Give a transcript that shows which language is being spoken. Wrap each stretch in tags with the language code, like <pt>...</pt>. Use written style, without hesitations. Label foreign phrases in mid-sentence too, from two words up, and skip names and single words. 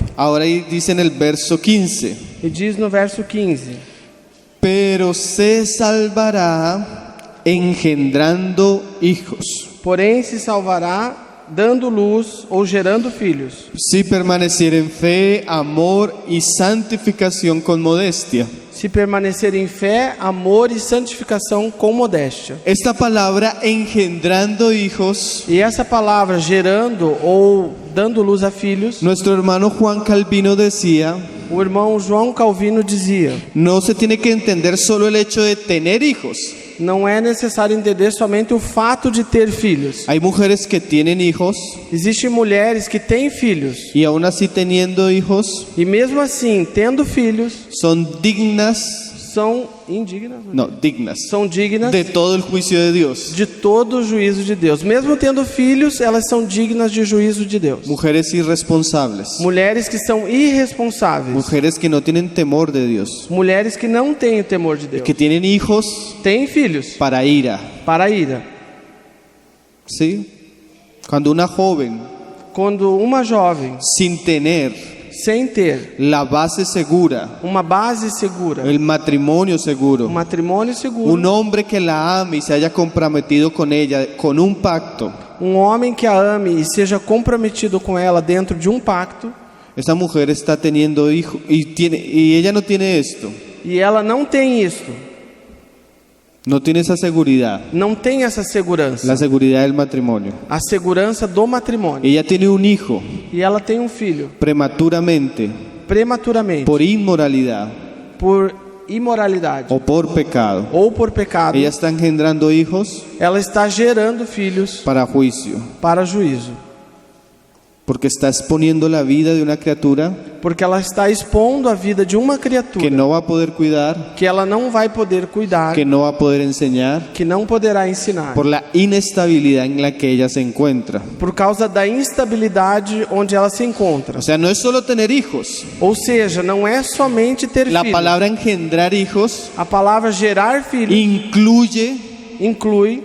<es>Ahora ahí dice en el verso 15:</es> <pt>E diz no verso 15:</pt> <es>pero se salvará engendrando hijos,</es> <pt>porém se salvará dando luz ou gerando filhos,</pt> <es>si permaneciera en fe, amor y santificación con modestia.</es> <pt>se permanecer em fé, amor e santificação com modéstia.</pt> <es>Esta palabra engendrando hijos,</es> <pt>E essa palavra gerando ou dando luz a filhos,</pt> <es>nuestro hermano Juan Calvino decía,</es> <pt>o irmão João Calvino dizia:</pt> <es>no se tiene que entender solo el hecho de tener hijos.</es> <pt>não é necessário entender somente o fato de ter filhos.</pt> <es>Hay mujeres que tienen hijos</es> <pt>Existem mulheres que têm filhos</pt> <es>y aún así teniendo hijos</es> <pt>e mesmo assim, tendo filhos,</pt> <es>son dignas,</es> <pt>são indignas,</pt> <es>no, dignas</es> <pt>são dignas</pt> <es>de todo el juicio de Dios.</es> <pt>de todo o juízo de Deus. Mesmo tendo filhos, elas são dignas de juízo de Deus.</pt> <es>Mujeres irresponsables,</es> <pt>Mulheres que são irresponsáveis,</pt> <es>mujeres que no tienen temor de Dios,</es> <pt>mulheres que não têm o temor de Deus,</pt> <es>que tienen hijos</es> <pt>têm filhos</pt> <es>para ira.</es> <pt>para a ira.</pt> <es>¿Sí? Cuando una joven,</es> <pt>Quando uma jovem,</pt> <es>sin tener</es> <pt>sem ter</pt> <es>la base segura,</es> <pt>uma base segura,</pt> <es>el matrimonio</es> <pt>um</pt> <es>seguro,</es> <pt>matrimônio seguro,</pt> <es>un hombre que la ame y se haya comprometido con ella con un pacto,</es> <pt>um homem que a ame e seja comprometido com ela dentro de um pacto,</pt> <es>esa mujer está teniendo hijos y ella no tiene esto,</es> <pt>e ela não tem isto,</pt> <es>no tiene esa seguridad,</es> <pt>não tem essa segurança,</pt> <es>la seguridad del matrimonio.</es> <pt>a segurança do matrimônio,</pt> <es>Ella tiene un hijo</es> <pt>e ela tem um filho</pt> <es>prematuramente</es> <pt>prematuramente</pt> <es>por inmoralidad</es> <pt>por imoralidade</pt> <es>o por pecado.</es> <pt>ou por pecado,</pt> <es>Ella está engendrando hijos</es> <pt>ela está gerando filhos</pt> <es>para juicio,</es> <pt>para juízo,</pt> <es>porque está exponiendo la vida de una criatura</es> <pt>porque ela está expondo a vida de uma criatura</pt> <es>que no va a poder cuidar,</es> <pt>que ela não vai poder cuidar,</pt> <es>que no va a poder enseñar,</es> <pt>que não poderá ensinar,</pt> <es>por la inestabilidad en la que ella se encuentra.</es> <pt>por causa da instabilidade onde ela se encontra.</pt> <es>O sea, no es solo tener hijos.</es> <pt>Ou seja, não é somente ter</pt> <es>La</es> <pt>filhos.</pt> <es>palabra engendrar hijos</es> <pt>A palavra gerar filhos inclui</pt>